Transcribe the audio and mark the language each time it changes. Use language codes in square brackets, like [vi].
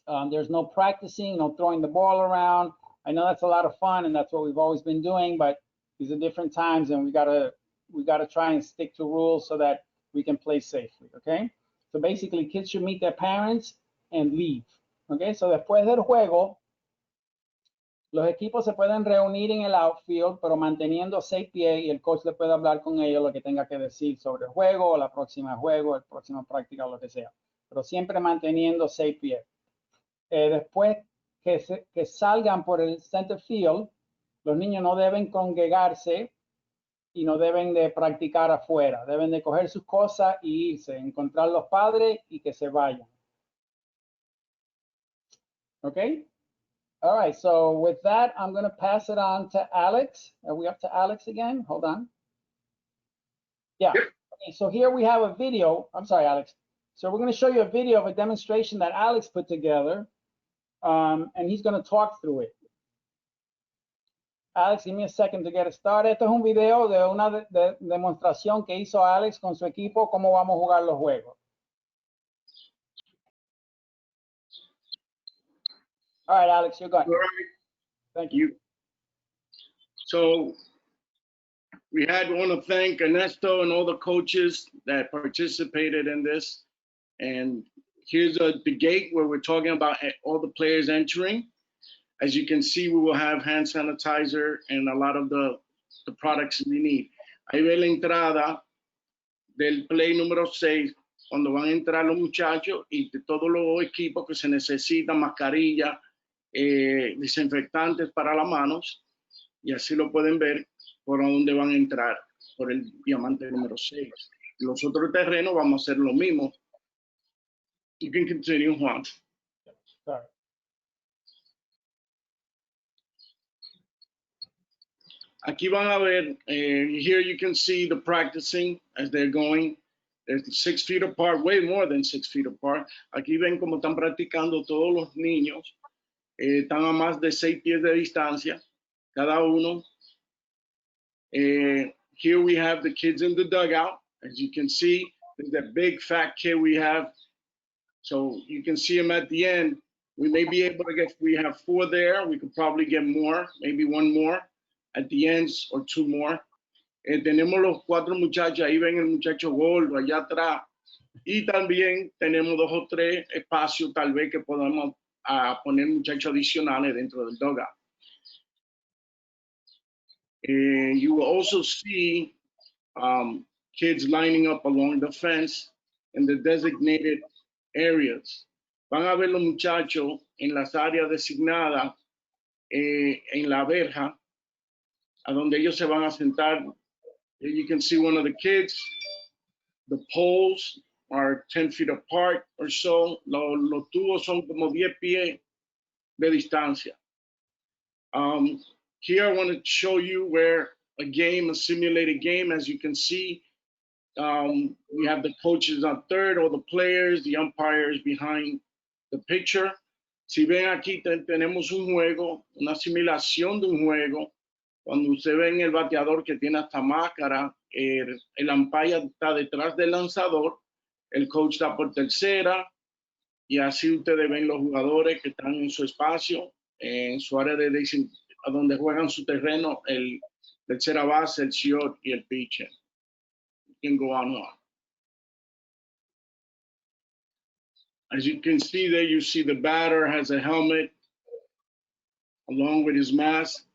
[en] There's no practicing, no throwing the ball around. I know that's a lot of fun and that's what we've always been doing, but these are different times and we gotta try and stick to rules so that we can play safely, okay? So basically, kids should meet their parents and leave, okay? [es] So después del juego, los equipos se pueden reunir en el outfield, pero manteniendo 6 pies y el coach le puede hablar con ellos lo que tenga que decir sobre el juego, la próxima juego, la próxima práctica, lo que sea. Pero siempre manteniendo 6 pies. Después que salgan por el center field, los niños no deben congregarse y no deben de practicar afuera. Deben de coger sus cosas y irse, encontrar los padres y que se vayan. [en] Okay? All right, so with that, I'm going to pass it on to Alex. Are we up to Alex again? Hold on. Yeah. Okay, so here we have a video. I'm sorry, Alex. So we're going to show you a video of a demonstration that Alex put together, and he's going to talk through it. Alex, give me a second to get it started. [es] Esto es un video de una demostración que hizo Alex con su equipo, cómo vamos a jugar los juegos. [en] All right, Alex, you're going. All right. Thank you. So we want to thank Ernesto and all the coaches that participated in this. And here's the gate where we're talking about all the players entering. As you can see, we will have hand sanitizer and a lot of the products we need. [es] Ahí ve la entrada del play número 6, cuando van a entrar los muchachos y de todos los equipos que se necesitan, mascarilla, desinfectantes para las manos, y así lo pueden ver por dónde van a entrar. por el diamante número 6. Los otros terrenos vamos a hacer lo mismo. [en] You can continue, Juan. Sorry. [es] Aquí van a ver, [en] here you can see the practicing as they're going. They're 6 feet apart, way more than 6 feet apart. [es] Aquí ven cómo están practicando todos los niños. Están a más de 6 pies de distancia, cada uno. [en] Here we have the kids in the dugout. As you can see, there's that big fat kid we have. So you can see him at the end. We may be able to get, we have 4 there. We could probably get more, maybe 1 more at the ends or 2 more. [es] Tenemos los 4 muchachos, ahí ven el muchacho gordo allá atrás. Y también tenemos 2 o 3 espacios tal vez que podamos poner muchachos adicionales dentro del dugout. [en] You will also see kids lining up along the fence in the designated areas. [es] Van a ver los muchachos en las áreas designadas en la verja, a donde ellos se van a sentar. [en] You can see one of the kids. The poles are 10 feet apart or so. [es] Los tubos son como 10 pies de distancia. [en] Here I want to show you where a simulated game, as you can see, we have the coaches on third, or the players, the umpires behind the picture. [es] Si ven aquí tenemos un juego, una simulación de un juego. Cuando usted ven el bateador que tiene hasta máscara, el umpire está detrás del lanzador, el coach está por tercera, y así ustedes ven los jugadores que están en su espacio, en su área de a donde juegan su terreno, el tercera base, el short y el pitcher. [en] You can go on. As you can see there, you see the batter has a helmet along with his mask.